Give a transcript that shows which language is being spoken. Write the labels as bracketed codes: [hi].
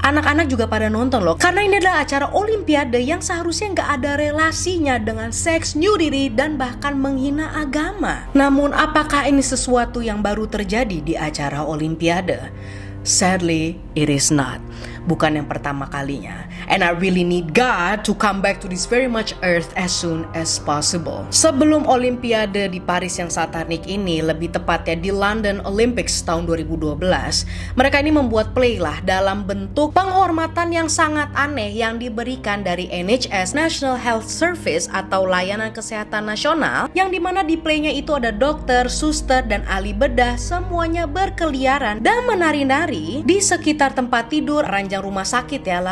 [id] Anak-anak juga pada nonton loh, karena ini adalah acara Olimpiade yang seharusnya nggak ada relasinya dengan seks, nudity, dan bahkan menghina agama. Namun, apakah ini sesuatu yang baru terjadi di acara Olimpiade? [en] Sadly, it is not. [id] Bukan yang pertama kalinya. [en] And I really need God to come back to this very much earth as soon as possible. [id] Sebelum Olimpiade di Paris yang satanik ini, lebih tepatnya di London Olympics tahun 2012, mereka ini membuat play lah dalam bentuk penghormatan yang sangat aneh yang diberikan dari NHS, National Health Service atau Layanan Kesehatan Nasional, yang dimana di playnya itu ada dokter, suster, dan ahli bedah semuanya berkeliaran dan menari-nari di sekitar tempat tidur ranjang rumah sakit ya.